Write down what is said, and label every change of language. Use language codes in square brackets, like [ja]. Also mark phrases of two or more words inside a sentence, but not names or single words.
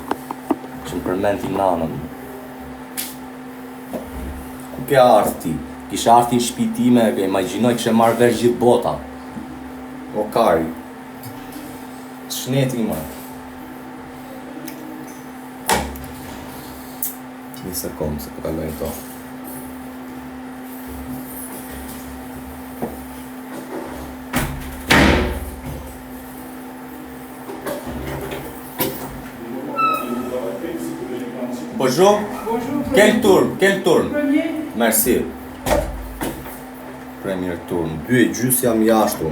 [sq] Që më përmenti nanën. Ku ke ardhë ti? Kishe ardhë në shpitime, e imagjinoj kishe marrë vesh gjithë bota. O kari. Shneti ma. Një sekundë se po kalojnë to. [fr] Bonjour. Bonjour. Quel tourne? Premier. Merci. Premier turn. [sq] 2:30 jam jashtu.